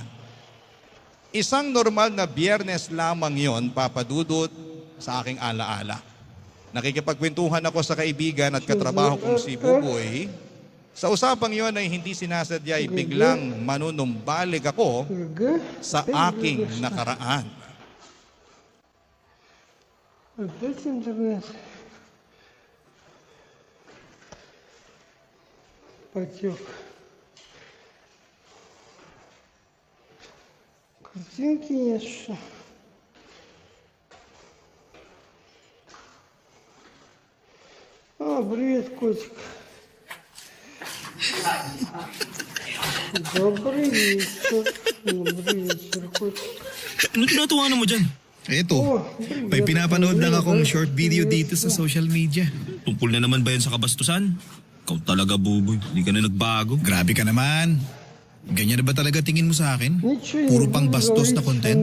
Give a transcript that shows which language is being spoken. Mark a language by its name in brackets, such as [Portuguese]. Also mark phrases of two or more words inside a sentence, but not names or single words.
[Filipino] Isang normal na Biyernes lamang yon, Papadudut, sa aking alaala. Nakikipagkwentuhan ako sa kaibigan at katrabaho kong si Buboy. Sa usapang yon ay hindi sinasadya ay biglang manunumbalik ako sa aking nakaraan. [Russian] Опять интернет. Потек. Картинки нет, что? Привет, котик. Добрый вечер. Добрый вечер, котик. [Filipino] Ano tinatawanan mo dyan? Eto, may pinapanood lang akong [English] short video [Filipino] dito sa [English] social media. [Filipino] Tungkol na naman ba yan sa kabastusan? Ikaw talaga, Buboy. Hindi ka na nagbago. Grabe ka naman. Ganyan na ba talaga tingin mo sa akin? Puro pang bastos na content?